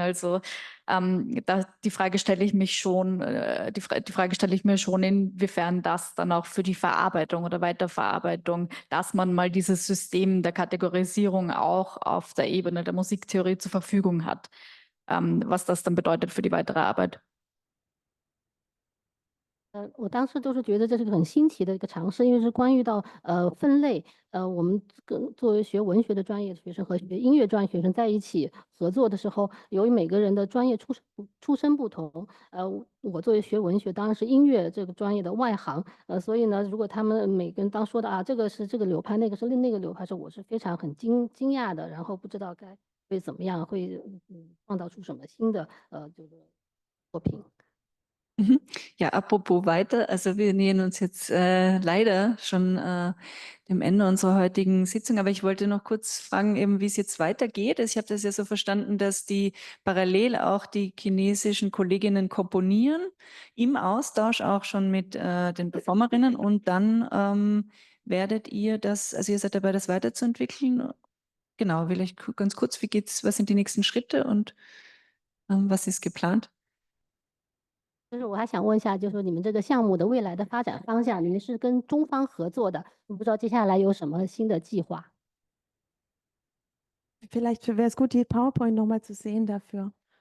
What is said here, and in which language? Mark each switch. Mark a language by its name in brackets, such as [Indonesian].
[German] Also die Frage stelle ich mich schon, die Frage stelle ich mir schon, inwiefern das dann auch für die Verarbeitung oder Weiterverarbeitung, dass man mal dieses System der Kategorisierung auch auf der Ebene der Musiktheorie zur Verfügung hat. Was das dann bedeutet für die weitere Arbeit. [Chinese] 我当时就是觉得这是个很新奇的一个尝试，因为是关于到分类。我们作为学文学的专业学生和学音乐专业学生在一起合作的时候，由于每个人的专业出身不同，我作为学文学当然是音乐这个专业的外行，所以呢，如果他们每个人当说的啊，这个是这个流派，那个是那个流派时，我是非常很惊讶的，然后不知道会怎么样，会创造出什么新的这个作品。 [German] Ja, apropos weiter, also wir nähern uns jetzt leider schon dem Ende unserer heutigen Sitzung, aber ich wollte noch kurz fragen, eben, wie es jetzt weitergeht. Ich habe das ja so verstanden, dass die parallel auch die chinesischen Kolleginnen komponieren, im Austausch auch schon mit den Performerinnen, und dann werdet ihr das, also ihr seid dabei, das weiterzuentwickeln. Genau, vielleicht ganz kurz, was sind die nächsten Schritte und was ist geplant? [Chinese] 就是我还想问一下，就是说你们这个项目的未来的发展方向，你们是跟中方合作的，我不知道接下来有什么新的计划。 [German] Vielleicht wäre es gut, die PowerPoint nochmal zu sehen dafür.